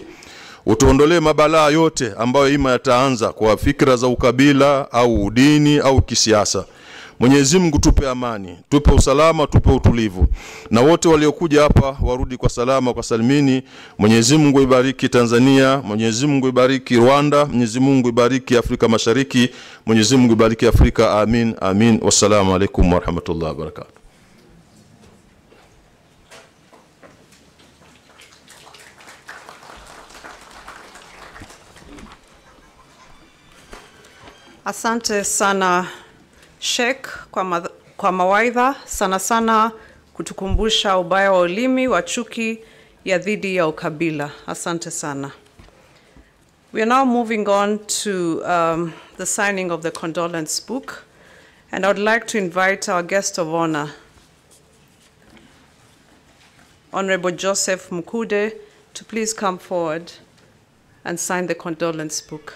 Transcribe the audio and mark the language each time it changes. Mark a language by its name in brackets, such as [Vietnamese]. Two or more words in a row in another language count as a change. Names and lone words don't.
[Swahili] Utuondolee mabalaa yote ambayo ima yataanza kwa fikra za ukabila au udini au kisiasa. Mwenyezi Mungu, tupe amani, tupe usalama, tupe utulivu, na wote waliokuja hapa warudi kwa salama, kwa salimini. Mwenyezi Mungu ibariki Tanzania, Mwenyezi Mungu ibariki Rwanda, Mwenyezi Mungu ibariki Afrika Mashariki, Mwenyezi Mungu ibariki Afrika. Amin, amin. [Arabic] والسلام عليكم ورحمة الله وبركاته. [Swahili] Asante sana Sheikh kwa mawaidha, sana sana kutukumbusha ubaya wa ulimi wa chuki ya dhidi ya ukabila. Asante sana. [English] We are now moving on to the signing of the condolence book, and I would like to invite our guest of honor, Honorable Joseph Mkude, to please come forward and sign the condolence book.